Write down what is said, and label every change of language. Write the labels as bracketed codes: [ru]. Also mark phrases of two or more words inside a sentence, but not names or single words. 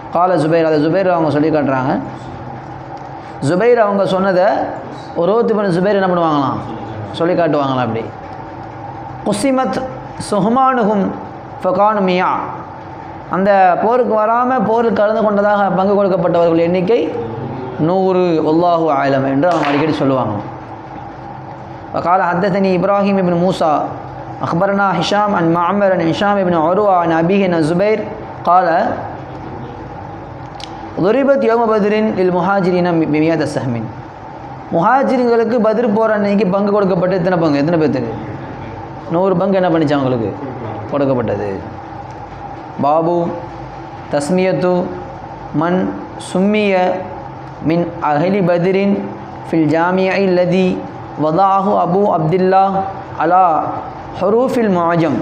[ta] கால ஸுபைர், அதை ஸுபைர் அவங்க சொல்லி காட்டுறாங்க, ஜுபைர் அவங்க சொன்னதை உரோத் இப்னு ஜுபைர் என்ன பண்ணுவாங்களாம், சொல்லி காட்டுவாங்களாம். அப்படி [ar] قسمت سهمانهم فكانوا مائة, [ta] அந்த போருக்கு வராமல் போருக்கு கலந்து கொண்டதாக பங்கு கொடுக்கப்பட்டவர்கள் எண்ணிக்கை 100, [ar] الله أعلم [ta] என்று அவங்க அடிக்கடி சொல்லுவாங்க. [ar] وقال حدثني إبراهيم بن موسى أخبرنا هشام عن معمر عن هشام بن عروة عن أبيه عن الزبير قال ضربت يوم بدر للمهاجرين ب100 سهم. [ta] முஹாஜிர்களுக்கு பத்ர் போகிற அன்னைக்கு பங்கு கொடுக்கப்பட்ட எத்தனை பங்கு, எத்தனை பேர்த்துக்கு? 100 பங்கு என்ன பண்ணிச்சு அவங்களுக்கு கொடுக்கப்பட்டது. [ar] باب تسمية من سمي من أهل بدر في الجامع الذي وضعه أبو عبد الله على حروف المعجم.